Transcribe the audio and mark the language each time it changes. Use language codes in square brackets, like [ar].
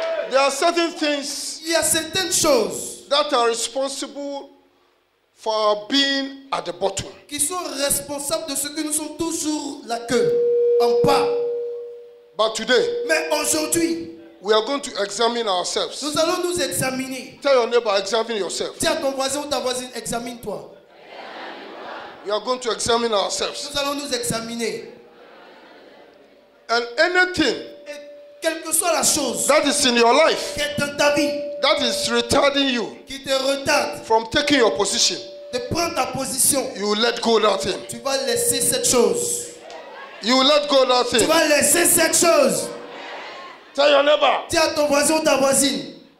[en] There are certain things [fr] Il y a certaines choses [en] that are responsible for our being at the bottom. [fr] qui sont responsables de ce que nous sommes toujours la queue, en bas. [en] But today, [fr] Mais aujourd'hui, [en] we are going to examine ourselves. [fr] nous allons nous examiner. [en] Tell your neighbor, examine yourself. [fr] Dis à ton voisin ou ta voisine, examine-toi. [en] We are going to examine ourselves. [fr] Nous allons nous examiner. [en] And anything [fr] Et quelle que soit la chose [en] that is in your life [fr] qui est dans ta vie, [en] that is retarding you [fr] qui te retarde [en] from taking your position, [fr] de prendre ta position, [en] you will let go of that thing. [fr] tu vas laisser cette chose. [en] You will let go of that [fr] Tu [en] thing. [fr] vas laisser cette chose. [en] Tell your neighbor. [fr] Dis à ton voisin ou ta voisine.